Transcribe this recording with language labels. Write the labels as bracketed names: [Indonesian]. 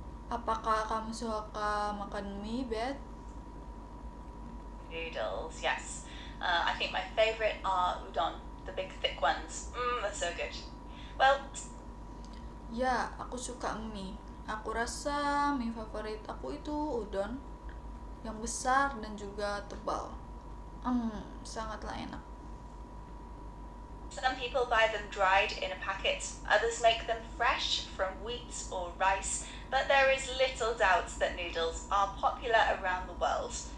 [Indonesian] Apakah kamu suka makan mie, Beth? [English] Noodles, yes. I think my favourite are udon, the big thick ones. They're so good. Well, [Indonesian] Ya, aku suka mie. Aku rasa mie favorit aku itu udon yang besar dan juga tebal. Sangatlah enak. [English] some people buy them dried in a packet, others make them fresh from wheat or rice, but there is little doubt that noodles are popular around the world.